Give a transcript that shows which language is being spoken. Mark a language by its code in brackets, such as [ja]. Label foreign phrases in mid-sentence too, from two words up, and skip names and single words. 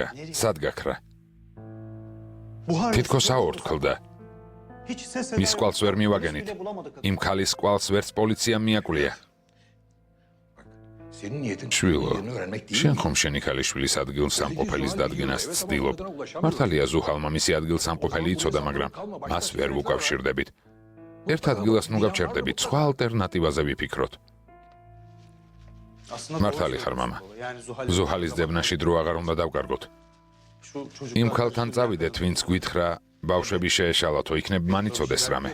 [ka] სად გაქრა? [tr] Buhar. [ka] თითქოს აორთქლდა. [tr] Hiç ses [ka] მის კვალს ვერ მივაგენით. იმ ქალის კვალს ვერც პოლიციამ მიაკვლია. [tr] Senin niyetin [ka] შვილო, [tr] yerini öğrenmek değil [ka] შენ [tr] mi? [ka] ხომ შენი ქალიშვილის ადგილსამყოფელის დადგენას ცდილობ? მართალია ზუჰალმა მისი ადგილსამყოფელი იცოდა, მაგრამ მას ვერ ვუკავშირდებით. ერთ ადგილას ნუ გავჩერდებით, სხვა ალტერნატივაზე ვიფიქროთ. მართალი ხარ, მამა. ზუჰალის დებნაში დრო აღარ უნდა დავკარგოთ. იმ ქალთან წავიდეთ, ვინც გვითხრა, ბავშვები შეეშალათო, იქნებ მან იცოდეს რამე.